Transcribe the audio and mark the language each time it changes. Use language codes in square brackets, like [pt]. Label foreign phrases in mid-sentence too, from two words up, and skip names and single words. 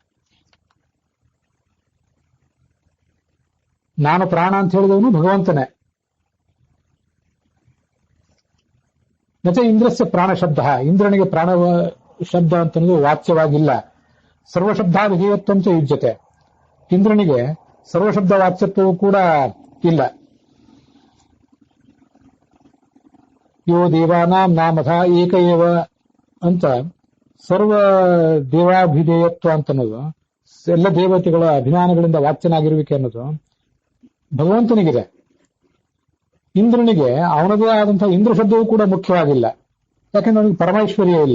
[kn] ನಾನು ಪ್ರಾಣ ಅಂತ ಹೇಳಿದವನು ಭಗವಂತನೇ. [sa] ನಚ ಇಂದ್ರಸ್ಯ ಪ್ರಾಣ ಶಬ್ದ, [kn] ಇಂದ್ರನಿಗೆ ಪ್ರಾಣ ಶಬ್ದ ಅಂತನದು ವಾಚ್ಯವಾಗಿಲ್ಲ. [sa] ಸರ್ವಶಬ್ದಾಭಿಧೇಯತ್ವ ಚ ಯುಜ್ಯತೆ, [kn] ಇಂದ್ರನಿಗೆ ಸರ್ವಶಬ್ದ ವಾಚ್ಯತ್ವವು ಕೂಡ ಇಲ್ಲ. [sa] ಯೋ ದೇವಾನಾಂ ನಾಮಧ ಏಕ ಏವ [kn] ಅಂತ ಸರ್ವ ದೇವಾಭಿಧೇಯತ್ವ ಅಂತನ್ನೋದು, ಎಲ್ಲ ದೇವತೆಗಳ ಅಭಿಮಾನಗಳಿಂದ ವಾಚ್ಯನಾಗಿರುವಿಕೆ ಅನ್ನೋದು ಭಗವಂತನಿಗಿದೆ. ಇಂದ್ರನಿಗೆ ಅವನದೇ ಆದಂತಹ ಇಂದ್ರ ಶಬ್ದವೂ ಕೂಡ ಮುಖ್ಯವಾಗಿಲ್ಲ, ಯಾಕಂದ್ರೆ ಅವನಿಗೆ ಪರಮೇಶ್ವರಿಯೇ ಇಲ್ಲ.